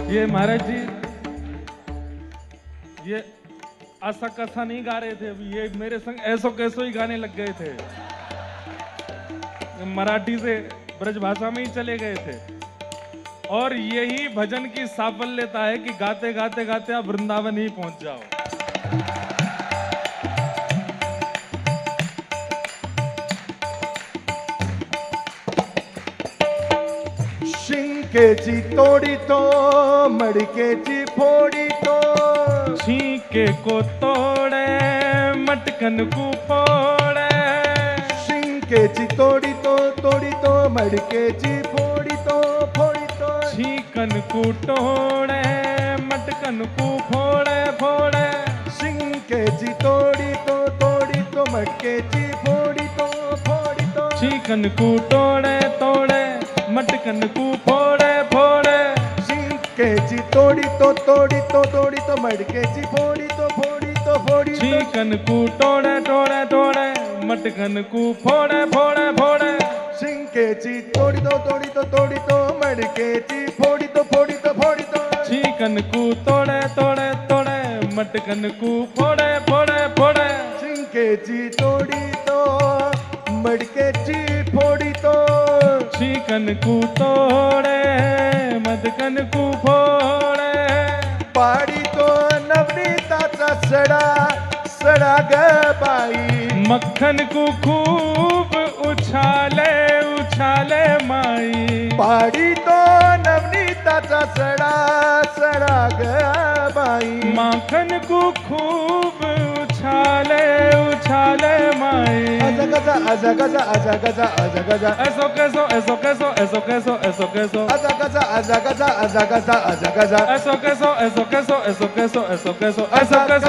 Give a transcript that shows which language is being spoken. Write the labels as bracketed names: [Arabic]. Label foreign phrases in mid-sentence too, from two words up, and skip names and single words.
[Hindi] महाराज जी ये ऐसा कसा नहीं गा रहे थे अभी, ये मेरे संग [Braj] ऐसो कैसो [Hindi] ही गाने लग गए थे, मराठी से ब्रज भाषा में ही चले गए थे। और यही भजन की साफल्यता है कि गाते गाते गाते आप वृंदावन ही पहुंच जाओ। [Marathi] शिंकेची तोडी तो मडकेची फोडी तो, [Braj] छीके को तोड़े मटकन को फोड़े। [Marathi] शिंकेची तोडी तो मडकेची फोडी तो, फोडी तो। [Braj] छीकन को तोड़े मटकन को फोड़े फोड़े। [Marathi] शिंकेची तोडी तो मडकेची फोडी तो, फोडी तो। [Braj] छीकन को तोड़े तोड़े मटकन को फोड़े फोड़े। [Marathi] शिंकेची तोडी तो मडकेची फोडी तो, फोडी तो, फोडी तो। [Braj] छीकन को तोड़े तोड़े तोड़े मटकन को फोड़े फोड़े फोड़े। [Marathi] शिंकेची तोडी तो मडकेची फोडी तो, फोडी तो, फोडी तो। [Braj] छीकन को तोड़े तोड़े तोड़े मटकन को फोड़े फोड़े फोड़े। [Marathi] शिंकेची तोडी तो मडकेची फोडी तो। [Braj] छीकन को तोड़े मटकन को फोड़े। [Marathi] पाडी तो नवनीताचा सडा ग बाई। [Braj] मक्खन को खूब उछाले उछाले माई। [Marathi] पाडी तो नवनीताचा सडा ग बाई। [Braj] माखन को खूब उछाले उछाले माई। [Marathi] आजा गजा आजा गजा आजा गजा आजा गजा। [Braj] ऐसो कैसो ऐसो कैसो ऐसो कैसो ऐसो कैसो। [Marathi] आजा गजा आजा गजा आजा गजा आजा गजा। [Braj] ऐसो कैसो ऐसो कैसो ऐसो कैसो ऐसो कैसो ऐसो कैसो